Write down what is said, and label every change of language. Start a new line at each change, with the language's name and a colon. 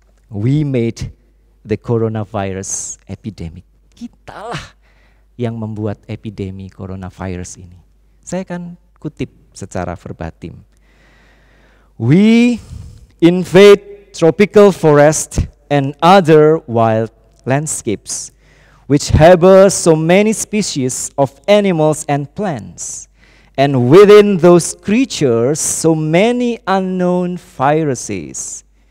English: We made the coronavirus epidemic.
Indonesian: Kitalah yang membuat epidemi coronavirus ini. Saya akan kutip secara verbatim.
English: We invade tropical forest and other wild landscapes which harbor so many species of animals and plants, and within those creatures so many unknown viruses.